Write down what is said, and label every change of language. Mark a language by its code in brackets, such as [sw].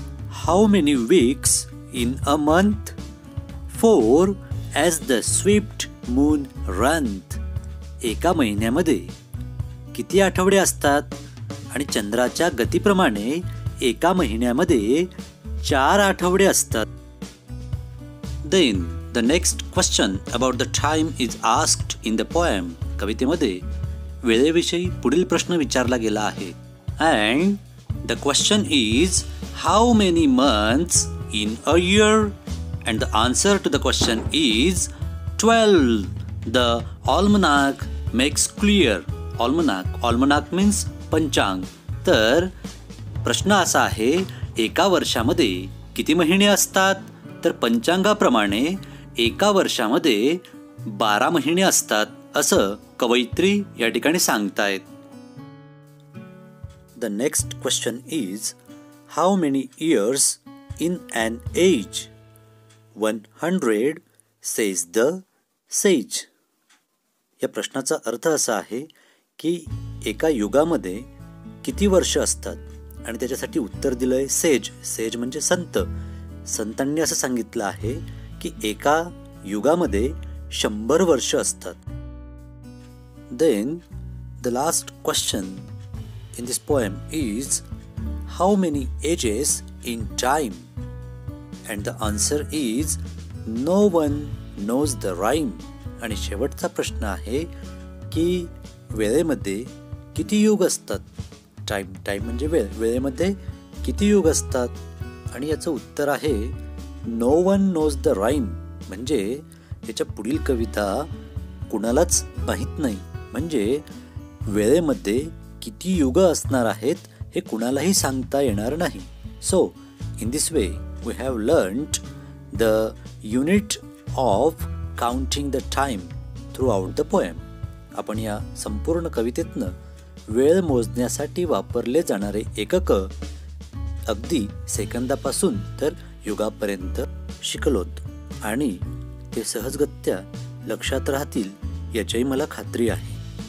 [en] How many weeks in a month? 4 as the swift moon runs. [mr] एका महिन्यामध्ये किती आठवडे असतात? आणि चंद्राच्या गतीप्रमाणे एका महिन्यामध्ये 4 आठवडे असतात. [en] Then the next question about the time is asked in the poem. [mr] कवितेमध्ये वेळेविषयी पुढील प्रश्न विचारला गेला आहे. [en] And the question is how many months in a year? And the answer to the question is 12. The almanac makes clear. Almanac means panchang. [mr] तर प्रश्न असा आहे, एका वर्षामध्ये किती महिने असतात? तर पंचांगाप्रमाणे एका वर्षामध्ये 12 महिने असतात, असं कवयित्री या ठिकाणी सांगतायत. [en] The next question is how many years in an age? 100 says the sage. [mr] या प्रश्नाचा अर्थ असा आहे की एका युगामध्ये किती वर्ष असतात आणि त्याच्यासाठी उत्तर दिलंय सेज म्हणजे संत. संतांनी असं सांगितलं आहे की एका युगामध्ये 100 वर्ष असतात. [en] Then the last question in this poem is how many ages in time? And the answer is no one knows the rhyme. [mr] आणि शेवटचा प्रश्न आहे की वेळेमध्ये किती युग असतात? टाइम म्हणजे वेळेमध्ये किती युग असतात? आणि याचं उत्तर आहे [en] No one knows the rhyme. [mr] म्हणजे याच्या पुढील कविता कुणालाच माहीत नाही. म्हणजे वेळेमध्ये किती युग असणार आहेत हे कुणालाही सांगता येणार नाही. [en] So in this way we have learned the unit of counting the time throughout the poem. [mr] आपण या संपूर्ण कवितेतनं वेळ मोजण्यासाठी वापरले जाणारे एकक अगदी सेकंदापासून तर युगापर्यंत शिकलोत आणि ते सहजगत्या लक्षात राहतील याची मला खात्री आहे.